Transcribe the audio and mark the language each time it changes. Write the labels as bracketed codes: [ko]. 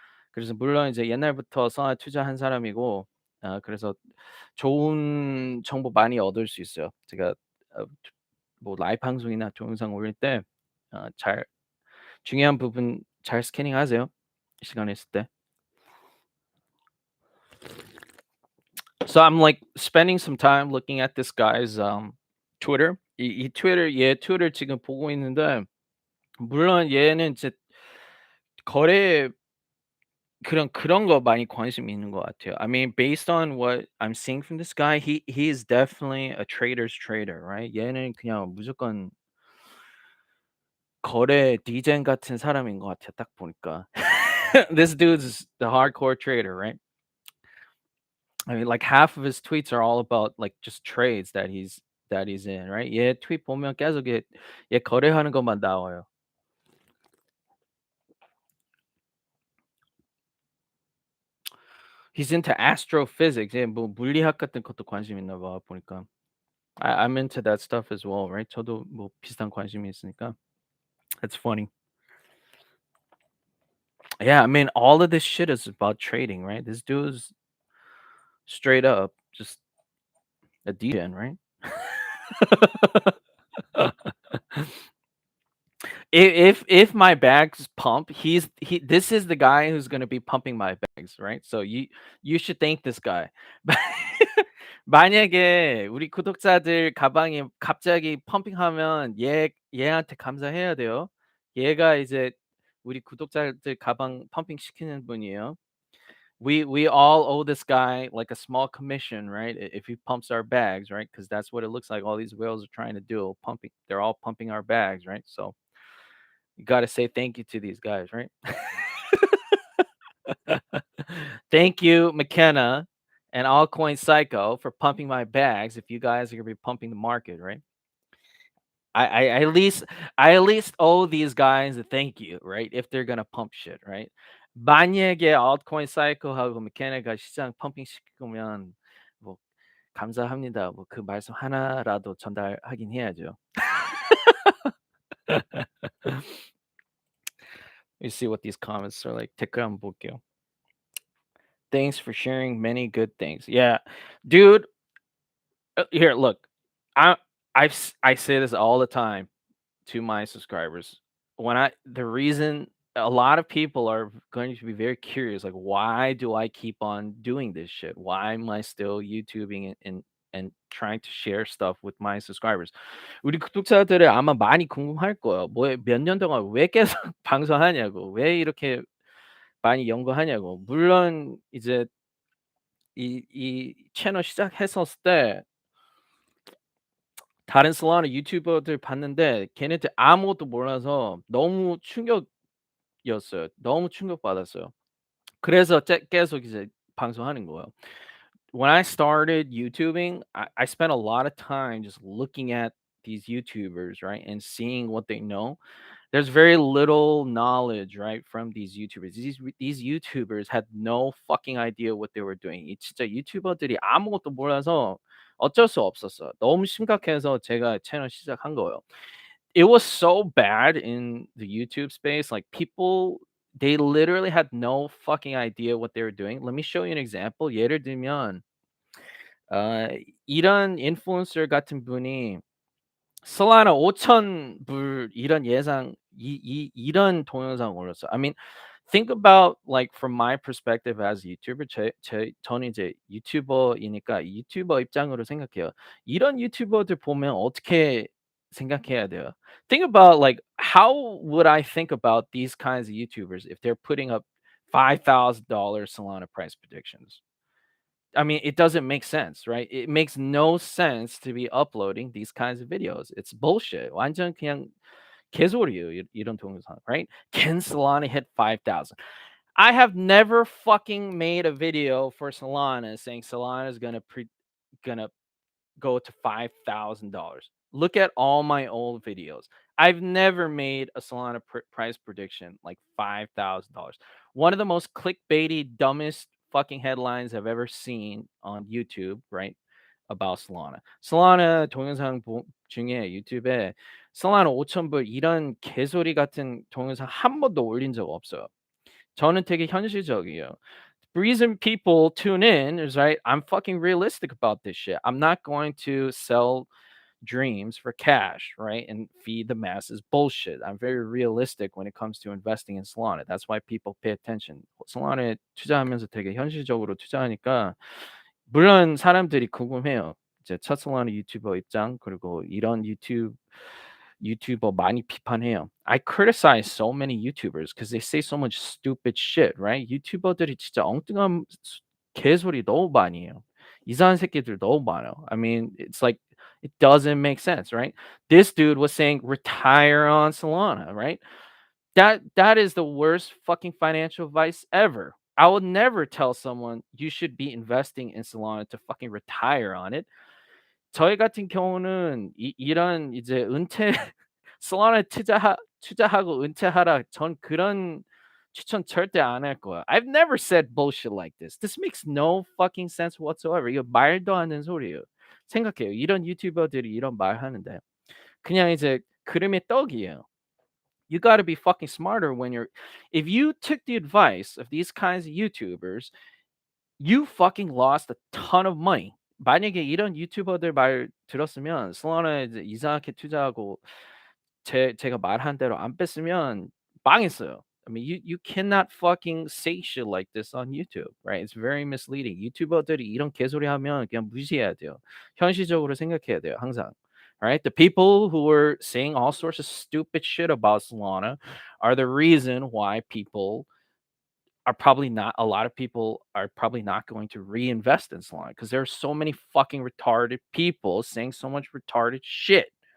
[ko] 그래서 물론 이제 옛날부터 solana 투자한 사람이고 그래서 좋은 정보 많이 얻을 수 있어요. 제가 어 뭐 라이브 방송이나 동영상 올릴 때 잘 중요한 부분 잘 스캐닝하세요, 시간 있을 때. [en] So I'm like spending some time looking at this guy's Twitter. [ko] 이 트위터 얘 트위터 지금 보고 있는데 물론 얘는 이제 거래 그런 거 많이 관심이 있는 것 같아요. [en] I mean, based on what I'm seeing from this guy, he is definitely a trader's trader, right? [ko] 얘는 그냥 무조건 거래 디젠 같은 사람인 것 같아요, 딱 보니까. [en] This dude's the hardcore trader, right? I mean, like half of his tweets are all about like just trades that he's in, right? [ko] 얘 트윗 보면 계속 얘 거래하는 것만 나와요. [en] He's into astrophysics. [ko] 예, 뭐 물리학 같은 것도 관심 있나 봐 보니까. [en] I'm into that stuff as well, right? [ko] 저도 뭐 비슷한 관심이 있으니까. [en] That's funny. Yeah, I mean, all of this shit is about trading, right? This dude's straight up just a degen, right? If my bags pump, this is the guy who's gonna be pumping my bags, right? So you should thank this guy. [ko] 만약에 우리 구독자들 가방이 갑자기 펌핑하면 얘한테 감사해야 돼요. 얘가 이제 우리 구독자들 가방 펌핑 시키는 분이에요. [en] We all owe this guy like a small commission, right? If he pumps our bags, right? Because that's what it looks like. All these whales are trying to do, pumping. They're all pumping our bags, right? So you got to say thank you to these guys, right? Thank you, McKenna and Altcoin Psycho, for pumping my bags. If you guys are gonna be pumping the market, right? I at least owe these guys a thank you, right? If they're gonna pump shit, right? [ko] 만약에 Altcoin Psycho하고 McKenna가 시장 펌핑 시킬 거면 뭐 감사합니다. 뭐 그 말씀 하나라도 전달하긴 해야죠. [en] Let me see what these comments are like. [ko] 댓글 한번 볼게요. [en] Thanks for sharing many good things. Yeah, dude. Here, look. I I say this all the time to my subscribers. The reason a lot of people are going to be very curious, like, why do I keep on doing this shit? Why am I still YouTubing and trying to share stuff with my subscribers? [ko] 우리 구독자들이 아마 많이 궁금할 거예요. 뭐 몇 년 동안 왜 계속 방송하냐고, 왜 이렇게 많이 연구하냐고. 물론 이제 이 채널 시작했었을 때 다른 솔라나 유튜버들 봤는데 걔네들 아무것도 몰라서 너무 충격이었어요. 너무 충격받았어요. 그래서 계속 이제 방송하는 거예요. [en] When I started YouTubing, I spent a lot of time just looking at these YouTubers, right, and seeing what they know. There's very little knowledge, right, from these YouTubers. These YouTubers had no fucking idea what they were doing. [ko] 이 진짜 유튜버들이 아무것도 몰라서 어쩔 수 없었어요. 너무 심각해서 제가 채널 시작한 거예요. [en] it was so bad in the YouTube space. Like people, they literally had no fucking idea what they were doing. Let me show you an example. [ko] 예를 들면 어, 이런 인플루언서 같은 분이 솔라나 5천 불 이런 예상 이런 동영상 올렸어. [en] I mean, think about like from my perspective as a YouTuber. [ko] 저는 이제 유튜버이니까 유튜버 입장으로 생각해요. 이런 유튜버들 보면 어떻게 생각해야 돼요? [en] Think about like how would I think about these kinds of YouTubers if they're putting up $5,000 Solana price predictions? I mean, it doesn't make sense, right? It makes no sense to be uploading these kinds of videos. It's bullshit. [ko] 완전 그냥 개소리예요. 이런 동영상, right? [en] Can Solana hit 5,000? I have never fucking made a video for Solana saying Solana is gonna go to $5,000. Look at all my old videos. I've never made a Solana price prediction like $5,000. One of the most clickbaity, dumbest fucking headlines I've ever seen on YouTube, right? About Solana. [ko] Solana 동영상 중에 유튜브에 Solana 5,000불 이런 개소리 같은 동영상 한 번도 올린 적 없어요. 저는 되게 현실적이에요. [en] The reason people tune in is right. I'm fucking realistic about this shit. I'm not going to sell dreams for cash, right? And feed the masses bullshit. I'm very realistic when it comes to investing in Solana. That's why people pay attention. [ko] Solana에 투자하면서 되게 현실적으로 투자하니까 물론 사람들이 궁금해요. 이제 첫 솔라나 유튜버 입장 그리고 이런 YouTuber 많이 비판해요. [en] I criticize so many YouTubers because they say so much stupid shit, right? [ko] 유튜버들이 진짜 엉뚱한 개소리 너무 많이 해요. 이상한 새끼들 너무 많아요. [en] I mean, it's like it doesn't make sense, right? This dude was saying retire on Solana, right? That is the worst fucking financial advice ever. I would never tell someone you should be investing in Solana to fucking retire on it. [ko] 저희 같은 경우는 이런 이제 은퇴 솔라나에 투자하고 은퇴하라 전 그런 추천 절대 안 할 거야. [en] I've never said bullshit like this. This makes no fucking sense whatsoever. [ko] 이거 말도 안 되는 소리예요. 생각해요. 이런 유튜버들이 이런 말 하는데 그냥 이제 그림의 떡이에요. [en] You got to be fucking smarter when you're if you took the advice of these kinds of YouTubers, you fucking lost a ton of money. [ko] 만약에 이런 유튜버들 말 들었으면 솔라나에 이제 이상하게 투자하고 제가 말한 대로 안 뺐으면 망했어요. [en] I mean, you cannot fucking say shit like this on YouTube, right? It's very misleading. [ko] 유튜버들이 이런 개소리 하면 그냥 무시해야 돼요. 현실적으로 생각해야 돼요, 항상. [en] Right? The people who were saying all sorts of stupid shit about Solana are the reason why people are probably not a lot of people are probably not going to reinvest in Solana because there are so many fucking retarded people saying so much retarded shit.